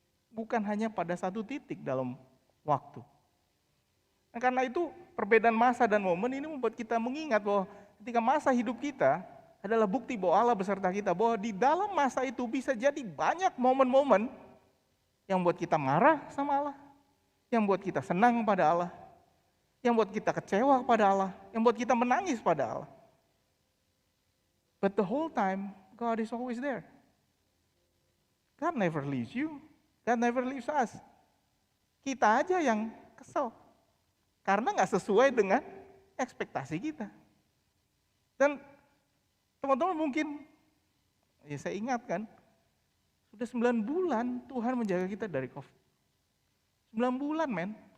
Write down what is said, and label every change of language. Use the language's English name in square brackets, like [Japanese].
[Indonesian] Bukan hanya pada satu titik dalam waktu. Nah, karena itu perbedaan masa dan momen ini membuat kita mengingat bahwa ketika masa hidup kita adalah bukti bahwa Allah beserta kita. Bahwa di dalam masa itu bisa jadi banyak momen-momen yang buat kita marah sama Allah. Yang buat kita senang pada Allah. Yang buat kita kecewa pada Allah, yang buat kita menangis pada Allah. [English] But the whole time, God is always there. God never leaves you, God never leaves us. [Indonesian] Kita aja yang kesel, karena nggak sesuai dengan ekspektasi kita. Dan teman-teman mungkin, ya saya ingatkan, sudah 9 bulan Tuhan menjaga kita dari COVID. 9 bulan men.